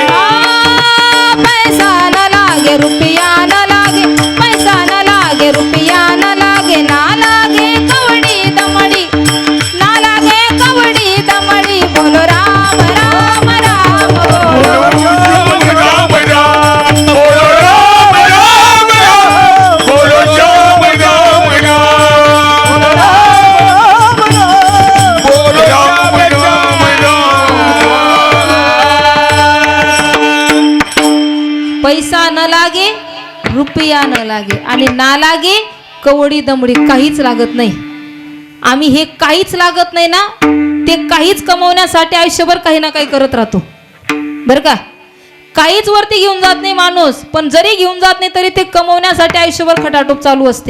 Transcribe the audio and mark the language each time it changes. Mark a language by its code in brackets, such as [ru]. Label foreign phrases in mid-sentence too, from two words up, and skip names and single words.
[mr] पैसा न लागे रुपया न लागे, पैसा न लागे रुपया न लागे, ना लागे कवडी दमडी, ना लागे कवडी दमडी, बोलो राम राम राम बोलो. राम राम बोलो राम राम राम बोलो श्याम राम राम, बोलो राम राम राम. पैसा न लागे रुपया न लागे आणि ना लागे कवडी दमडी, काहीच लागत नाही. आम्ही हे काहीच लागत नाही ना, ते काहीच कमवण्यासाठी आयुष्यभर काही ना काही करत राहतो बरं का. काहीच वरती घेऊन जात नाही माणूस, पण जरी घेऊन जात नाही तरी ते कमवण्यासाठी आयुष्यभर खटाटोप चालू असते.